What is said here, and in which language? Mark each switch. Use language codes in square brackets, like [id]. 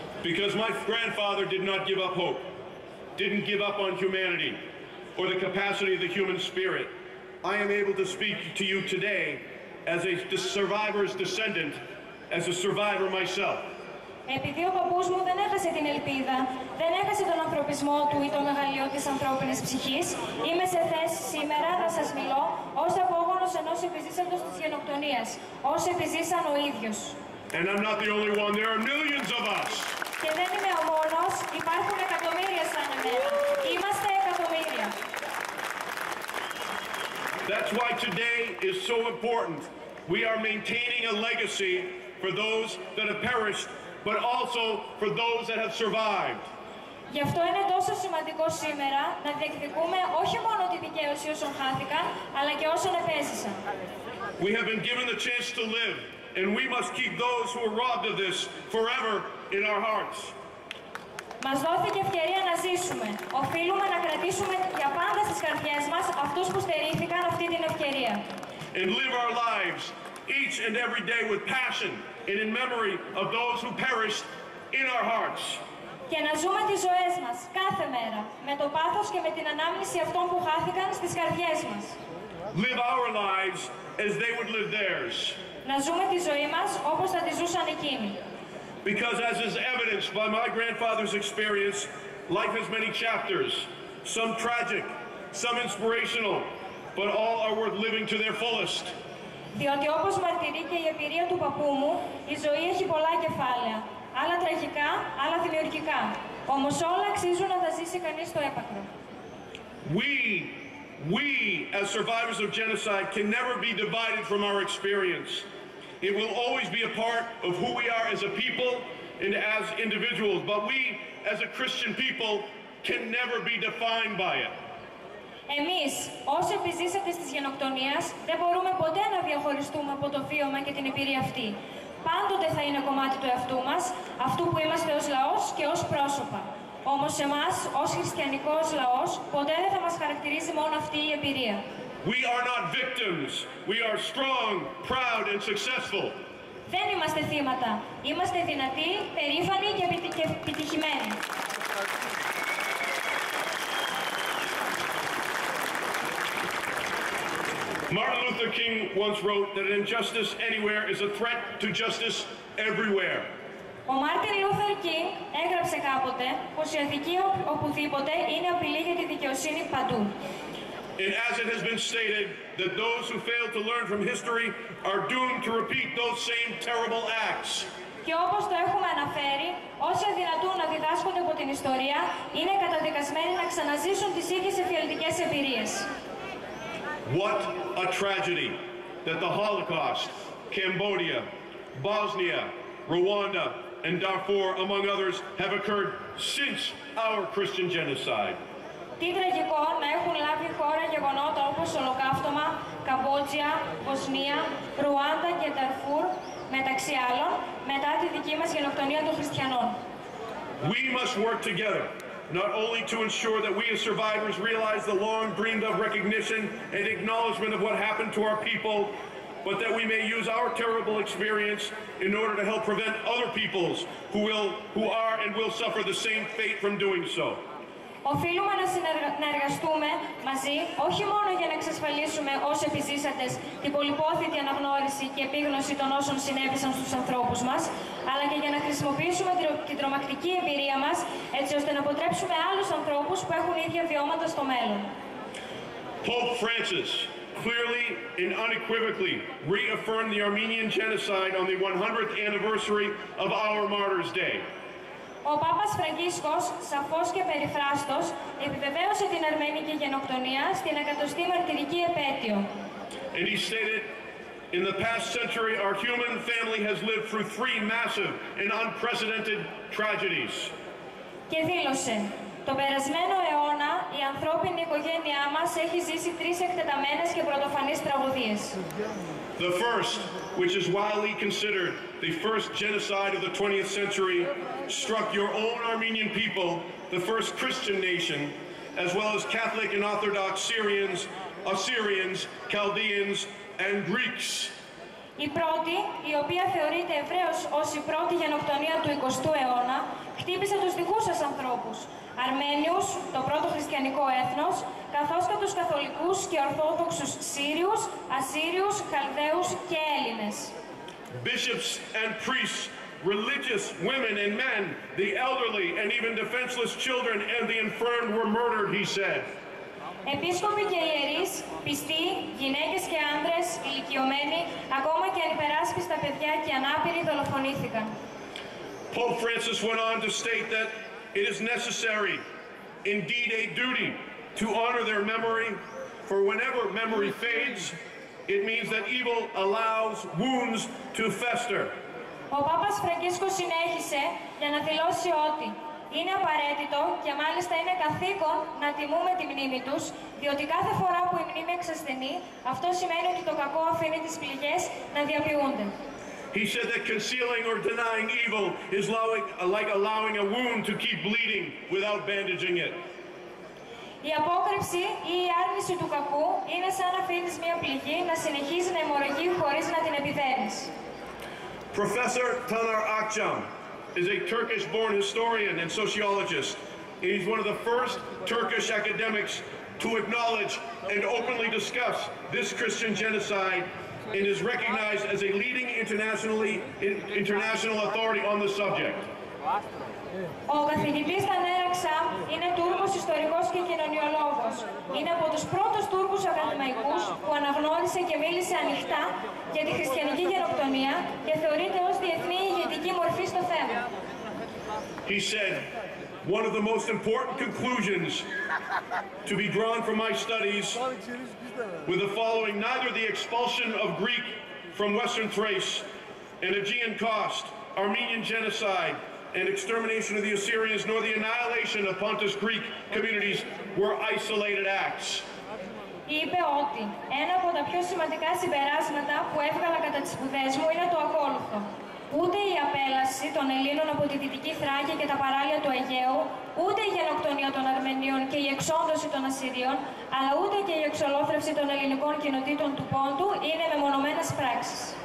[en] Because my grandfather did not give up hope, didn't give up on humanity or the capacity of the human spirit, I am able to speak to you today as a survivor's descendant, as a survivor myself. [el] Επειδή ο παππούς μου δεν έχασε την ελπίδα, δεν έχασε τον ανθρωπισμό του ή το μεγαλείο της ανθρώπινης ψυχής, είμαι σε θέση σήμερα να σας μιλώ ως απόγονος ενός επιζήσαντος της γενοκτονίας, ως επιζήσαν ο ίδιος. [en] And I'm not the only one, there are millions of us. [el] Και δεν είμαι ο μόνος, υπάρχουν εκατομμύρια σαν εμένα. Είμαστε εκατομμύρια. [en] That's why today is so important. We are maintaining a legacy for those that have perished, but also for those that have survived. [el] Γι' αυτό είναι τόσο σημαντικό σήμερα να διεκδικούμε όχι μόνο τη δικαίωση όσων χάθηκαν, αλλά και όσων επέζησαν. [en] We have been given the chance to live, and we must keep those who were robbed of this forever in our hearts. [el] Μας δόθηκε ευκαιρία να ζήσουμε. Οφείλουμε να κρατήσουμε για πάντα στις καρδιές μας αυτούς που στερήθηκαν αυτή την ευκαιρία. [en] And live our lives each and every day with passion and in memory of those who perished in our hearts. [el] Και να ζούμε τις ζωές μας κάθε μέρα με το πάθος και με την ανάμνηση αυτών που χάθηκαν στις καρδιές μας. [en] Live our lives as they would live theirs. [el] Να ζούμε τη ζωή μας όπως θα τη ζούσαν εκείνοι. [en] Because as is evidenced by my grandfather's experience, life has many chapters, some tragic, some inspirational, but all are worth living to their fullest. [el] Διότι όπως μαρτυρεί και η εμπειρία του παππού μου, η ζωή έχει πολλά κεφάλαια, άλλα τραγικά, άλλα δημιουργικά. Όμως όλα αξίζουν να τα ζήσει κανείς στο έπακρο. [en] We as survivors of genocide can never be divided from our experience. It will always be a part of who we are as a people and as individuals, but we as a Christian people can never be defined by it. [el] Εμείς, όσοι επιζήσατε στις γενοκτονίες, δεν μπορούμε ποτέ να διαχωριστούμε από το βίωμα και την εμπειρία αυτή. Πάντοτε θα είναι κομμάτι του εαυτού μας, αυτού που είμαστε ως λαός και ως πρόσωπα. Όμως εμάς, ως χριστιανικός λαός, ποτέ δεν θα μας χαρακτηρίζει μόνο αυτή η εμπειρία. [en] We are not victims. We are strong, proud and successful. [el] Δεν είμαστε θύματα. Είμαστε δυνατοί, περήφανοι και επιτυχημένοι. [en] Martin Luther King once wrote that injustice anywhere is a threat to justice everywhere. [el] Ο Μάρτιν Λούθερ Κίνγκ έγραψε κάποτε πως η αδικία οπουδήποτε είναι απειλή για τη δικαιοσύνη παντού. [en] And as it has been stated, that those who fail to learn from history are doomed to repeat those same terrible acts. [el] Και όπως το έχουμε αναφέρει, όσοι αδυνατούν να διδάσκονται από την ιστορία, είναι καταδικασμένοι να ξαναζήσουν τις ίδιες εφιαλτικές εμπειρίες. [en] What a tragedy that the Holocaust, Cambodia, Bosnia, Rwanda, and Darfur, among others, have occurred since our Christian genocide. [el] Τι τραγικό να έχουν λάβει χώρα γεγονότα όπως Ολοκαύτωμα, Καμπότζια, Βοσνία, Ρουάντα και Νταρφούρ, μεταξύ άλλων, μετά τη δική μας γενοκτονία των χριστιανών. [en] We must work together, not only to ensure that we as survivors realize the long dreamed of recognition and acknowledgement of what happened to our people, but that we may use our terrible experience in order to help prevent other peoples who are and will suffer the same fate from doing so. [el] Οφείλουμε να εργαστούμε μαζί, όχι μόνο για να εξασφαλίσουμε ως επιζήσαντες την πολυπόθητη αναγνώριση και επίγνωση των όσων συνέβησαν στους ανθρώπους μας, αλλά και για να χρησιμοποιήσουμε την τρομακτική εμπειρία μας, έτσι ώστε να αποτρέψουμε άλλους ανθρώπους που έχουν ίδια βιώματα στο μέλλον. [en] Pope Francis clearly and unequivocally reaffirmed the Armenian genocide on the 100th anniversary of our Martyrs' Day. [el] Ο Πάπας Φραγκίσκος, σαφώς και περιφράστος, επιβεβαίωσε την αρμενική γενοκτονία στην 100η μαρτυρική επέτειο. [en] And he stated, in the past century, our human family has lived through 3 massive and unprecedented tragedies. [el] Και δήλωσε, τον περασμένο αιώνα η ανθρώπινη οικογένειά μας έχει ζήσει 3 εκτεταμένες και πρωτοφανείς τραγωδίες. [en] The first, which is widely considered the first genocide of the 20th century, struck your own Armenian people, the first Christian nation, as well as Catholic and Orthodox Syrians, Assyrians, Chaldeans, and Greeks. [el] Η πρώτη, η οποία θεωρείται ευρέως ως η πρώτη γενοκτονία του 20ου αιώνα, χτύπησε τους δικούς σας ανθρώπους, Αρμένιους, το πρώτο χριστιανικό έθνος, καθώς και τους καθολικούς και ορθόδοξους Σύριους, Ασσύριους, Χαλδαίους και Έλληνες. [en] Bishops and priests, religious women and men, the elderly and even defenseless children and the infirmed were murdered, he said. [el] Επίσκοποι και ιερείς, πιστοί, γυναίκες και άνδρες, ηλικιωμένοι, ακόμα και ανυπεράσπιστα παιδιά και ανάπηροι δολοφονήθηκαν. [en] Pope Francis went on to state that it is necessary, indeed a duty, to honor their memory, For whenever memory fades, it means that evil allows wounds to fester. [el] Ο Πάπας Φραγκίσκος συνέχισε για να δηλώσει ότι είναι απαραίτητο και μάλιστα είναι καθήκον να τιμούμε τη μνήμη τους, διότι κάθε φορά που η μνήμη εξασθενεί, αυτό σημαίνει ότι το κακό αφήνει τις πληγές να διαποιούνται. [en] He said that concealing or denying evil is like allowing a wound to keep bleeding without bandaging it. [el] Η απόκρυψη ή η άρνηση του κακού είναι σαν να αφήνεις μια πληγή να συνεχίζει να αιμορραγεί χωρίς να την επιδένεις. [en] Professor Taner Akçam is a Turkish-born historian and sociologist. He's one of the first Turkish academics to acknowledge and openly discuss this Christian genocide and is recognized as a leading international authority on the subject. [el] Ο καθηγητής Taner Akçam είναι Τούρκος ιστορικός και κοινωνιολόγος. Είναι από τους πρώτους Τούρκους ακαδημαϊκούς που αναγνώρισε και μίλησε ανοιχτά για τη χριστιανική γενοκτονία και θεωρείται ως διεθνή ηγετική μορφή στο θέμα. [en] He said, one of the most important conclusions to be drawn from my studies with the following: neither the expulsion of Greek from Western Thrace and Aegean Coast, Armenian genocide, and extermination of the Assyrians, nor the annihilation of Pontus Greek communities were isolated acts. [el] Είπε ότι ένα από τα πιο σημαντικά συμπεράσματα που έβγαλα κατά τις σπουδές μου είναι το ακόλουθο. Ούτε η απέλαση των Ελλήνων από τη Δυτική Θράκη και τα παράλια του Αιγαίου, ούτε η γενοκτονία των Αρμενίων και η εξόντωση των Ασσυρίων, αλλά ούτε και η εξολόθρευση των ελληνικών κοινοτήτων του Πόντου είναι μεμονωμένες πράξεις.